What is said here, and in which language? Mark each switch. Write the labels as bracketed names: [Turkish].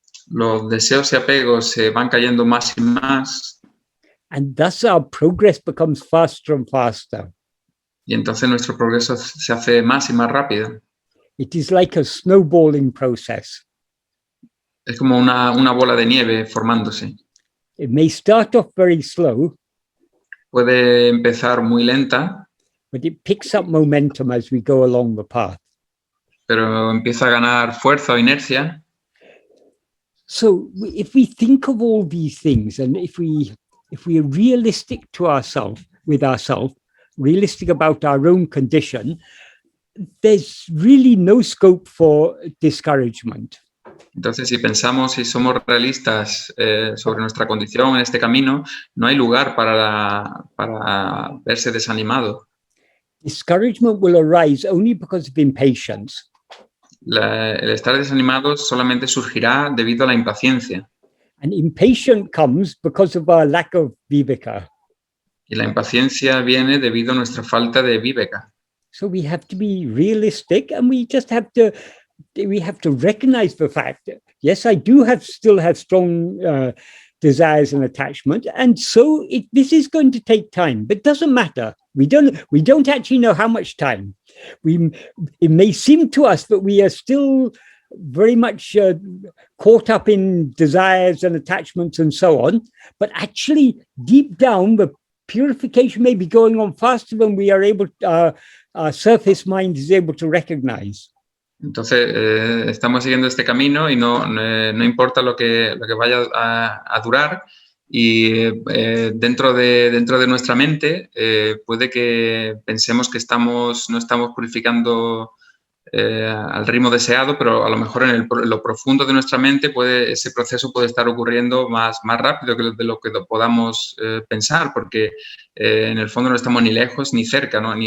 [Spanish] los deseos y apegos se van cayendo más y más, [English] and thus our progress becomes faster and faster. [Spanish] y entonces nuestro progreso se hace más y más rápido. [English] It is like a snowballing process. [Spanish] Es como una bola de nieve formándose. [English] It may start off very slow, [Spanish] Puede empezar muy lenta, [English] but it picks up momentum as we go along the path. [Spanish] pero empieza a ganar fuerza o inercia. [English] So if we think of all these things, and if we are realistic to ourselves, with ourselves, realistic about our own condition, there's really no scope for discouragement. [Spanish] Entonces, si pensamos y somos realistas sobre nuestra condición en este camino, no hay lugar para verse desanimado. [English] Discouragement will arise only because of impatience. [Spanish] El estar desanimado solamente surgirá debido a la impaciencia. [English] And impatience comes because of our lack of vivēka. [Spanish] Y la impaciencia viene debido a nuestra falta de vivēka. [English] So we have to be realistic, and we have to recognize the fact that, yes, I do still have strong desires and attachment, and so this is going to take time, but it doesn't matter. We don't actually know how much time. It may seem to us that we are still very much caught up in desires and attachments and so on, but actually deep down the purification may be going on faster than we are able, our surface mind is able to recognize. [Spanish] Entonces, estamos siguiendo este camino y no importa lo que vaya a durar, y dentro de nuestra mente puede que pensemos que no estamos purificando al ritmo deseado, pero a lo mejor en lo profundo de nuestra mente ese proceso puede estar ocurriendo más rápido de lo que podamos pensar, porque en el fondo no estamos ni lejos ni cerca, ¿no?